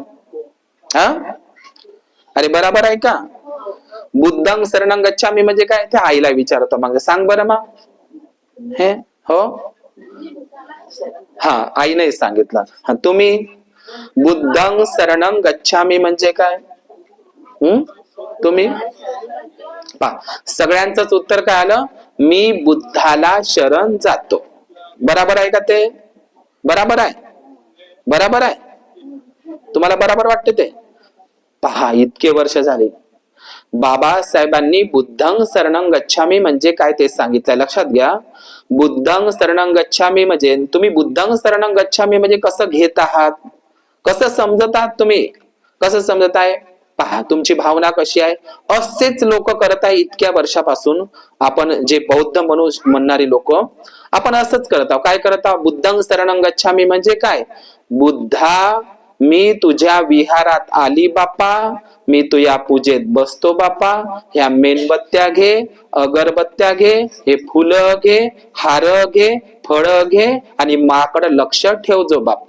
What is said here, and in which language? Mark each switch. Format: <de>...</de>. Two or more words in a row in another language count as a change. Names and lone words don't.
<mr>हा, अरे बराबर आहे का?</mr> <pi>बुद्धं शरणं गच्छामी</pi> <mr>म्हणजे काय? त्या आईला विचारतो. मग सांग बरं मग. हे हो, हा, आईने सांगितलं. हा, तुम्ही</mr> <pi>बुद्धं शरणं गच्छामी</pi> <mr>म्हणजे काय? तुम्ही सगळ्यांचंच उत्तर काय आलं? मी बुद्धाला शरण जातो. बराबर आहे का ते? बराबर आहे, बराबर आहे. तुम्हाला बराबर वाटते ते? पहा, इतके वर्ष झाले बाबासाहेबांनी</mr> <pi>बुद्धं शरणं गच्छामी</pi> <mr>म्हणजे काय ते सांगितलंय. लक्षात घ्या.</mr> <pi>बुद्धं शरणं गच्छामी</pi> <mr>म्हणजे तुम्ही</mr> <pi>बुद्धं शरणं गच्छामी</pi> <mr>म्हणजे कसं घेत आहात, कसं समजत आहात तुम्ही, कसं समजत आहे? पहा, तुमची भावना कशी आहे. असेच लोक करत आहे इतक्या वर्षापासून. आपण जे बौद्ध म्हणणारी लोक, आपण असंच करत आहोत. काय करत आहोत?</mr> <pi>बुद्धं शरणं गच्छामी</pi> <mr>म्हणजे काय? बुद्धा, मी तुझ्या विहारात आली बापा, मी तुझ्या पूजेत बसतो बापा. ह्या मेणबत्त्या घे, अगरबत्त्या घे, हे फुलं घे, हार घे, फळ घे आणि माकडं लक्ष ठेव जो बापा.</mr>